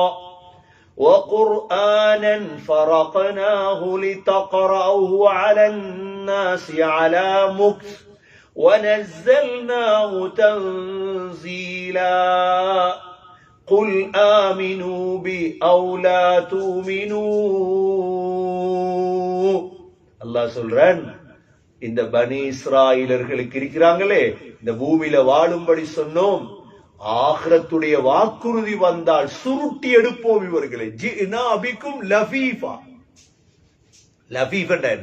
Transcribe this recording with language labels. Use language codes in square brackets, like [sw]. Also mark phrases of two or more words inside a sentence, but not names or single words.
[ar] وَقُرْآنًا فَرَقْنَاهُ لِتَقْرَأَهُ عَلَى النَّاسِ عَلَى مُكْثٍ وَنَزَّلْنَاهُ تَنزِيلًا قُلْ آمِنُوا بِهِ أَوْ لَا تُؤْمِنُوا. [ta] அல்லாஹ் சொல்றான், இந்த பனி இஸ்ராயலர்களுக்கு இருக்கிறாங்களே, இந்த பூமியில வாழும்படி சொன்னோம், ஆகிரத்துடைய வாக்குறுதி வந்தால் சுருட்டி எடுப்போம் இவர்களை. [ar] جئنا بكم لفيفا. لفيفا என்ன?